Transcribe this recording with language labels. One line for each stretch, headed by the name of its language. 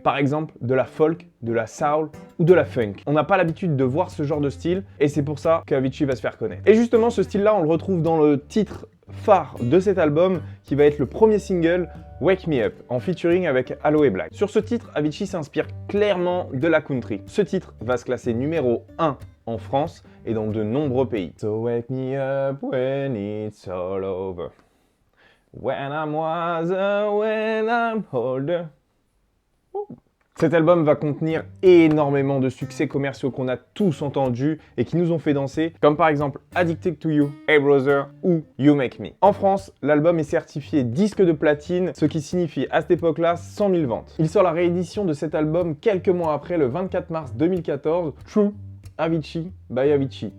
French: Par exemple, de la folk, de la soul ou de la funk. On n'a pas l'habitude de voir ce genre de style et c'est pour ça qu'Avicii va se faire connaître. Et justement, ce style-là, on le retrouve dans le titre phare de cet album qui va être le premier single Wake Me Up en featuring avec Aloe Blacc. Sur ce titre, Avicii s'inspire clairement de la country. Ce titre va se classer numéro 1 en France et dans de nombreux pays.
English: So wake me up when it's all over. When I'm wiser, when I'm older.
French: Cet album va contenir énormément de succès commerciaux qu'on a tous entendus et qui nous ont fait danser, comme par exemple Addicted to You, Hey Brother ou You Make Me. En France, l'album est certifié disque de platine, ce qui signifie à cette époque-là 100 000 ventes. Il sort la réédition de cet album quelques mois après, le 24 mars 2014, True, Avicii by Avicii.